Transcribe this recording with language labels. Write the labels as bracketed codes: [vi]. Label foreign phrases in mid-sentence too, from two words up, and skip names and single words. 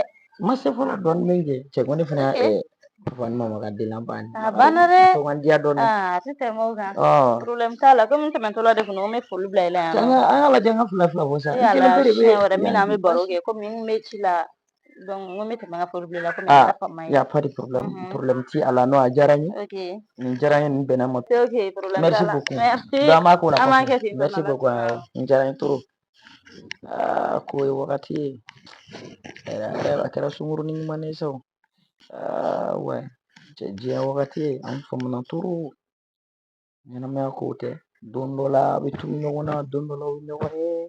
[bm] Ma se fɔlɔ dɔɔnin min kɛ cɛ ko ne fana Fani mama ka den ban. A banna dɛ. Sɔgɔndiya dɔɔnin. A tɛ tɛmɛ o kan. Problème t'a la komi n tɛmɛtɔla de kun an bɛ foli bila i la yan. An y'a lajɛ an ka fila bɔ sa. Siɲɛ wɛrɛ min na an bɛ baro kɛ komi n bɛ ci la donc n ko n bɛ tɛmɛ n ka foli bila i la komi a faamuya ye. [fr] Y a pas de problème. [bm] Problème ti a la n'o a diyara n ye. Ok. Nin diyara n ye nin bɛnna ma. Ok problème [fr] Merci [bm] t'a la. [fr] beaucoup. [bm] Merci. An b'a ko la. An b'a kɛ ten. [fr] Merci beaucoup. [bm] Nin diyara n ye trop. Ko ye wagati ye. A kɛra sunkurunin ɲuman ye sa o. Ouais. Cɛ diɲɛ wagati ye an faamuna trop. Ɲɛnamaya kow tɛ. Don dɔ la a bɛ tunu ɲɔgɔn na don dɔ la o bɛ ɲɔgɔn ye.